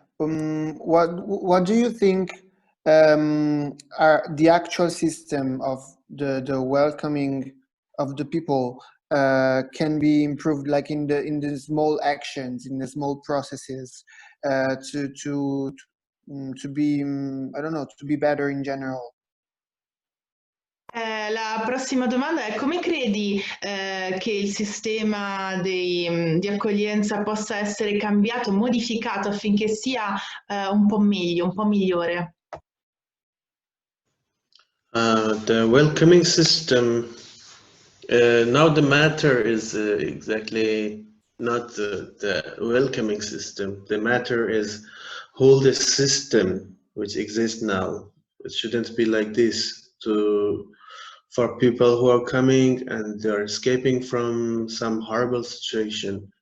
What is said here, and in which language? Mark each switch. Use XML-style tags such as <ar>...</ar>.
<en>What do you think are the actual system of the welcoming of the people can be improved, like in the small actions, in the small processes, to be I don't know, to be better in general?</en> <it>La prossima domanda è: come credi che il sistema di accoglienza possa essere cambiato, modificato affinché sia un po' meglio, un po' migliore?</it> <en>The welcoming system, now the matter is exactly not the welcoming system. The matter is whole the system which exists now. It shouldn't be like this for people who are coming and they're escaping from some horrible situation.</en>